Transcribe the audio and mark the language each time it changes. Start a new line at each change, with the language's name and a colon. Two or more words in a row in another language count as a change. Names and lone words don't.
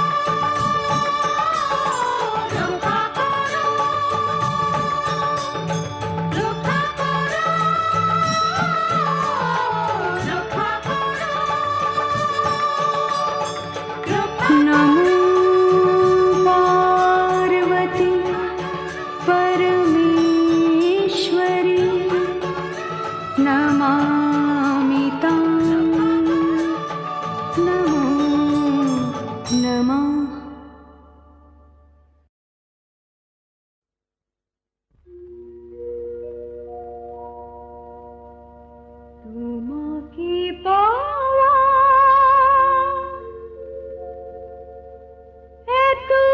Bangla: রক্ষা করো রক্ষা করো নমো পার্বতী
Sanskrit: परमेश्वरी नमामि तां नमो नमः
Bangla: তোমাকে পাওয়া এত